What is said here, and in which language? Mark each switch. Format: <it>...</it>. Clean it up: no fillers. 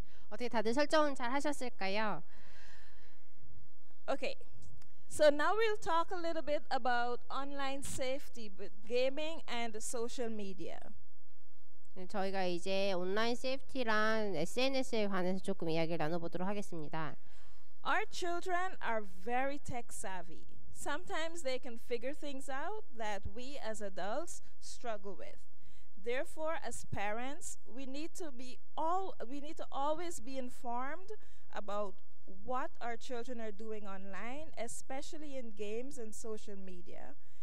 <ko>어떻게 다들 설정은 잘 하셨을까요?</ko> <en>Okay. So now we'll talk a little bit about online safety with gaming and social media.</en> <ko>네, 저희가 이제 온라인 세이프티랑 SNS에 관해서 조금 이야기를 나눠보도록 하겠습니다.</ko> <en>Our children are very tech savvy. Sometimes they can figure things out that we as adults struggle with. Therefore, as parents, we need to always be informed about what our children are doing online, especially in games and social media.</en>